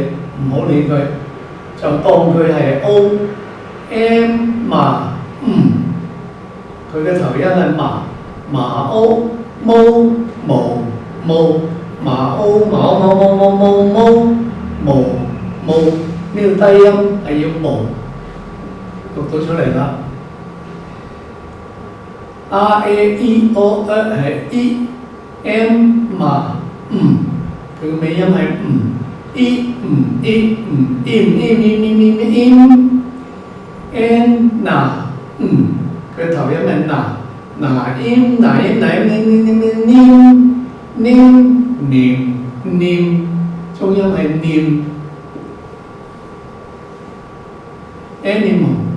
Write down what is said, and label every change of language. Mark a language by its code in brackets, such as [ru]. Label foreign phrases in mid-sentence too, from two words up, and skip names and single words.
[yue] 唔好理佢，就當佢係 O。M 麻佢嘅頭音係麻 O， 毛麻 O 毛呢個低音係要毛讀到出嚟啦。R、A、E、O、係 E。M 麻佢嘅尾音係 N 拿佢嘅頭音係拿念中音係念 animal